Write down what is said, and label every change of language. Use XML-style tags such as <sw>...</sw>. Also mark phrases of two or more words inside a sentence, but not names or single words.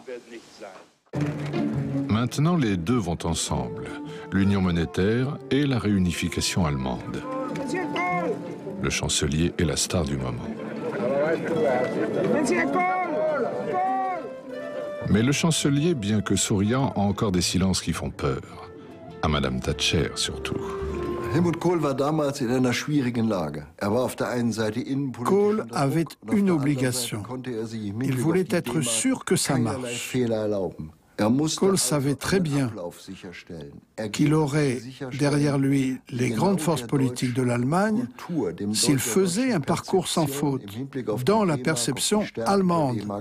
<fr>Maintenant, les deux vont ensemble, l'union monétaire et la réunification allemande. Le chancelier est la star du moment. Mais le chancelier, bien que souriant, a encore des silences qui font peur. À Madame Thatcher, surtout.</fr> <de>Helmut Kohl war damals in einer schwierigen Lage. war auf der einen Seite</de> <fr>Kohl avait une obligation. Il voulait être sûr que ça marche. Kohl savait très bien qu'il aurait derrière lui les grandes forces politiques de l'Allemagne s'il faisait un parcours sans faute dans la perception allemande.</fr>